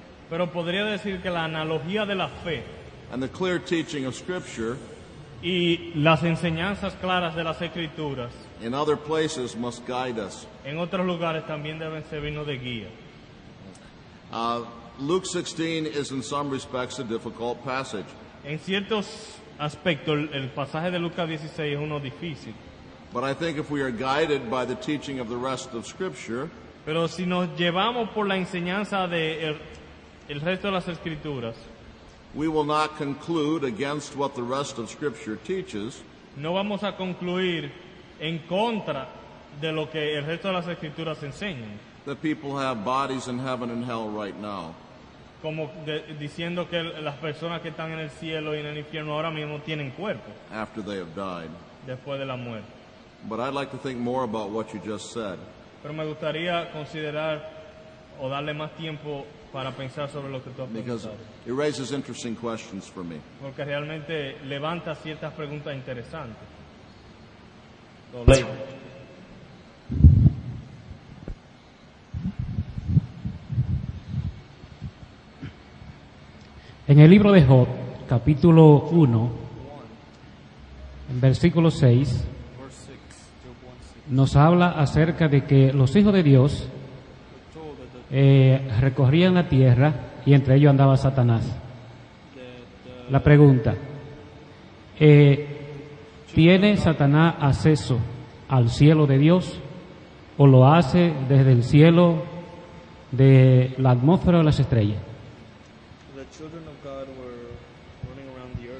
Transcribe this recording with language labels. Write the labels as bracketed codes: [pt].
[es] Pero podría decir que la analogía de la fe [en] and the clear teaching of Scripture [es] y las enseñanzas claras de las Escrituras [en] in other places must guide us. [es] en otros lugares también deben servirnos de guía. [en] Luke 16 is in some respects a difficult passage. [es] En ciertos aspectos, el pasaje de Lucas 16 es uno difícil. [en] But I think if we are guided by the teaching of the rest of Scripture, [es] Pero si nos llevamos por la enseñanza de el resto de las Escrituras, [en] we will not conclude against what the rest of Scripture teaches, [es] no vamos a concluir en contra de lo que el resto de las Escrituras enseñan, [en] that people have bodies in heaven and hell right now. [es] como diciendo que las personas que están en el cielo y en el infierno ahora mismo tienen cuerpo [en] After they have died. [es] después de la muerte. [en] But I'd like to think more about what you just said. [es] Pero me gustaría considerar o darle más tiempo para pensar sobre lo que tú has [en] Because [es] preguntado, [en] it raises interesting questions for me. [es] porque realmente levanta ciertas preguntas interesantes. En el libro de Job, capítulo 1, en versículo 6, nos habla acerca de que los hijos de Dios recorrían la tierra y entre ellos andaba Satanás. La pregunta, ¿tiene Satanás acceso al cielo de Dios o lo hace desde el cielo de la atmósfera o las estrellas? [en] The children of God were running around